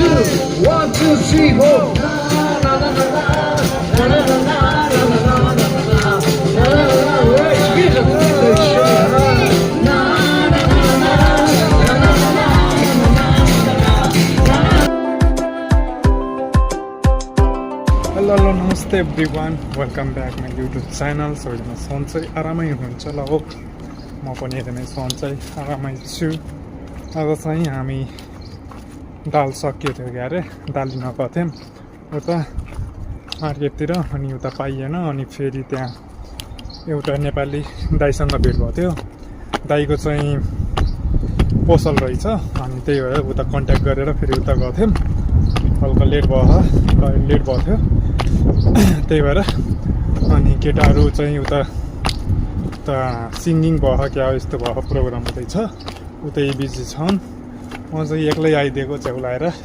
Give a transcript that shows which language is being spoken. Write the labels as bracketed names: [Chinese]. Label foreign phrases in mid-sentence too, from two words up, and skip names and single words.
[English] 1, 2, 3, 4. Na na na na na na na na na na na na. Respira, Hello, namaste everyone. Welcome back my YouTube channel. So it's [Nepali] सन्चै आरामै हुनुहुन्छ ल हो म पनि एकदमै सन्चै आरामै छु आज चाहिँ हामी दाल सकियो थियो क्यारे दाल लिन गएको थियौँ उता मार्केटतिर अनि उता पाइएन अनि फेरि त्यहाँ एउटा नेपाली दाइसँग भेट भएको थियो दाइको चाहिँ पसल रहेछ अनि त्यही भएर उता कन्ट्याक्ट गरेर फेरि उता गएको थियौँ हल्का लेट भएको थियो त्यही भएर अनि केटाहरू चाहिँ उता सिङ्गिङ भयो क्या यस्तो भयो प्रोग्राम हुँदैछ उतै बिजी छन् म चाहिँ एक्लै आइदिएको च्याउलाएर